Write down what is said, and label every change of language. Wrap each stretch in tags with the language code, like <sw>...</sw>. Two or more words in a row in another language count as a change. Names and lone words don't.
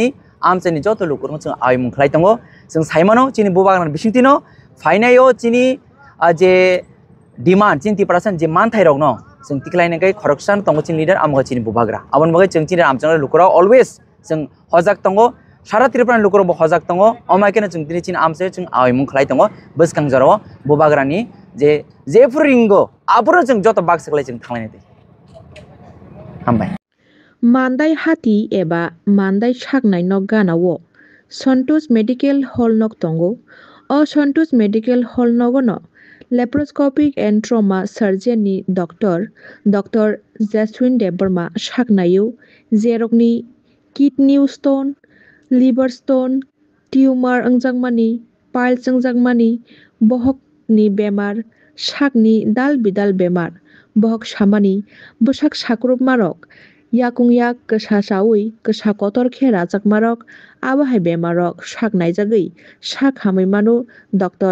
<trp>amchani joto lukrok jeng aimung khlai tongo jeng saimano chini bubagra bisintino fainayo chini je demand chin 30% je man thai rok no jeng tiklaina kai corruption tongo chin leader amga chin bubagra abon bagai jeng chin amchang lukro always jeng hojak tongo sara tirpan lukro bo hojak tongo amaikena jeng tini chin amse jeng aimung khlai tongo bskang jaro bubagrani je furingo abro jeng joto bak saklai jeng thanglai de hambai Mandai hati eba mandai saknai nok ganawo Santosh Medical Hall nok tongo o Santosh Medical Hall nogono</trp> <en>laparoscopic and trauma surgeon</en> <trp>ni Dr. Jaswin Debarma saknayo jerokni</trp> <en>kidney stone liver stone tumor</en> <trp>angjangmani piles angjangmani bohok ni bemar sakni dal bidal bemar bohok samani bosak sakrup marok yakung yak kesa sawi kesa kotor khera jakmarok abahai bemarok saknai jagoi sak hamai mano Dr.</trp>